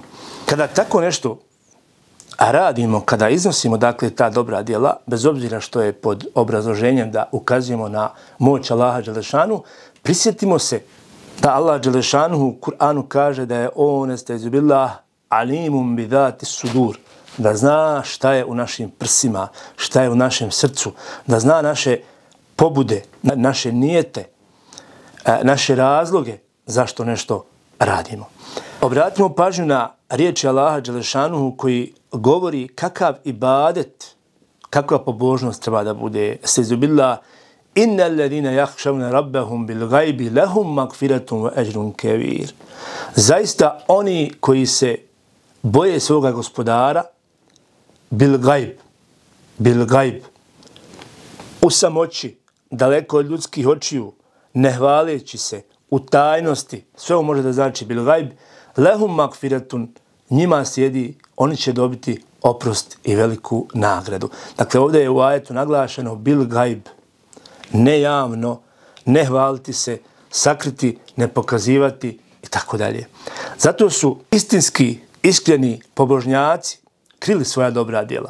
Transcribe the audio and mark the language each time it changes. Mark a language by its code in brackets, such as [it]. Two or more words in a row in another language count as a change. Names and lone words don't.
[bs] Kada tako nešto radimo, kada iznosimo dakle ta dobra djela, bez obzira što je pod obrazloženjem da ukazujemo na moć Allaha dželešanuhu, prisjetimo se da Allah dželešanuhu u Kur'anu kaže da je on [ar] أستعيذ بالله عليم بذات الصدور, [bs] da zna šta je u našim prsima, šta je u našem srcu, da zna naše pobude, naše nijete, naše razloge zašto nešto radimo. Obratimo pažnju na riječi Allaha dželešanuhu koji govori kakav ibadet, kakva pobožnost treba da bude. [ar] أستعيذ بالله إن الذين يخشون ربهم بالغيب لهم مغفرة وأجر كبير. [bs] Zaista oni koji se boje svoga gospodara [ar] بالغيب, [bs] u samoći, daleko od ljudskih očiju, ne hvaleći se, u tajnosti, sve ovo može da znači [ar] بالغيب, لهم مغفرة, [bs] njima sjedi, oni će dobiti oprost i veliku nagradu. Dakle, ovdje je u ajetu naglašeno [ar] بالغيب, [bs] ne javno, ne hvaliti se, sakriti, ne pokazivati i tako dalje. Zato su istinski, iskreni pobožnjaci krili svoja dobra djela.